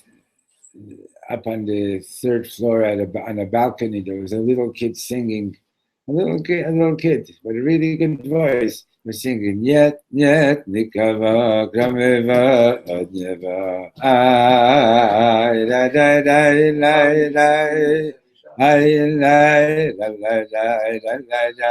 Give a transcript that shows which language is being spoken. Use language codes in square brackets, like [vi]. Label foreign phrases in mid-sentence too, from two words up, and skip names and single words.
[en] Up on the third floor on a balcony, there was a little kid singing. A little kid, with a really good voice, was singing, Yet, Nikava, Grameva, Adneva, ay, la, la, la, la, la, ay, la, la, la, la, la, la,